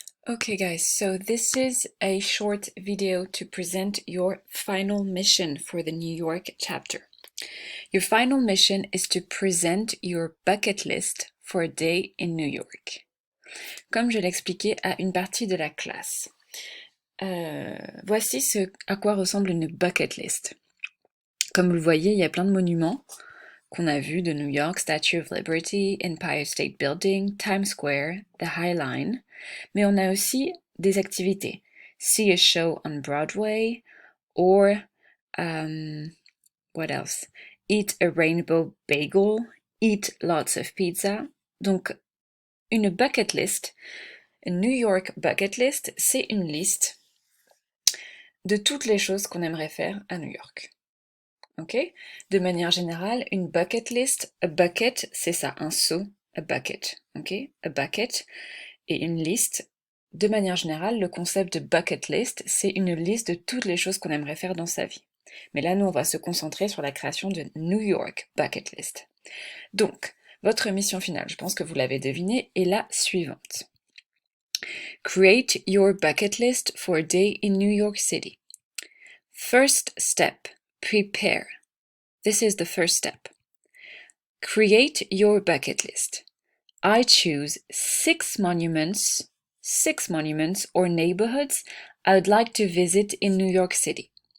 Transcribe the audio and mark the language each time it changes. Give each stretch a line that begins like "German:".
English: Okay guys, so this is a short video to present your final mission for the New York chapter. Your final mission is to present your bucket list for a day in New York.
French: Comme je l'expliquais à une partie de la classe. Voici ce à quoi ressemble une bucket list. Comme vous le voyez, il y a plein de monuments qu'on a vus de New York, Statue of Liberty, Empire State Building, Times Square, the High Line, mais on a aussi des activités.
English: See a show on Broadway, or what else? Eat a rainbow bagel, eat lots of pizza.
French: Donc, une bucket list, une New York bucket list, c'est une liste de toutes les choses qu'on aimerait faire à New York. Ok? De manière générale, une bucket list,
English: a bucket,
French: c'est ça, un seau, a bucket. Ok? A bucket. Et une liste, de manière générale, le concept de bucket list, c'est une liste de toutes les choses qu'on aimerait faire dans sa vie. Mais là, nous, on va se concentrer sur la création de New York bucket list. Donc, votre mission finale, je pense que vous l'avez deviné, est la suivante.
English: Create your bucket list for a day in New York City. First step, prepare. This is the first step. Create your bucket list. I choose six monuments or neighborhoods I would like to visit in New York City.